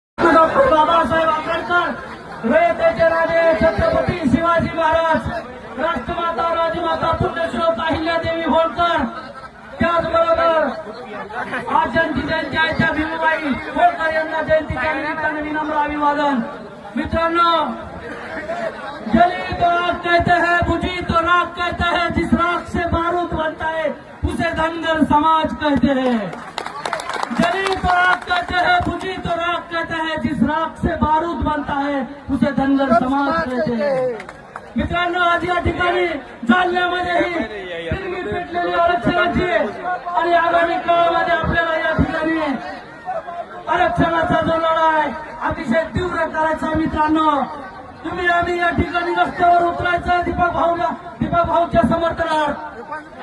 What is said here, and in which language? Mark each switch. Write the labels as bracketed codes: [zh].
[mr] बाबासाहेब आंबेडकर, रयतेचे राजे छत्रपती शिवाजी महाराज, राष्ट्रमाता राजमाता पुण्यश्लोक अहिल्यादेवी होळकर, त्याचबरोबर आज ज्यांची जयंती आहे त्या भीमाबाई होळकर यांना जयंतीच्या निमित्ताने विनम्र अभिवादन। [hi] मित्रांनो, जली तो आग कहते हैं, बुझी तो राख कहते हैं, जिस राख से बारूद बनता है उसे धनगर समाज कहते हैं। जली तो आग कहते हैं, बुझी तो राख कहते हैं, जिस राख से बारूद बनता है उसे धनगर समाज कहते हैं। [mr] मित्रांनो, आज या ठिकाणी जालन्यामध्येही फिरगी पेटलेली आरक्षणाची आणि आगामी काळामध्ये आपल्याला या ठिकाणी आरक्षणाचा जो लढा आहे अतिशय तीव्र करायचा। मित्रांनो, तुम्ही आम्ही या ठिकाणी रस्त्यावर उतरायचं दीपक भाऊच्या समर्थनार्थ।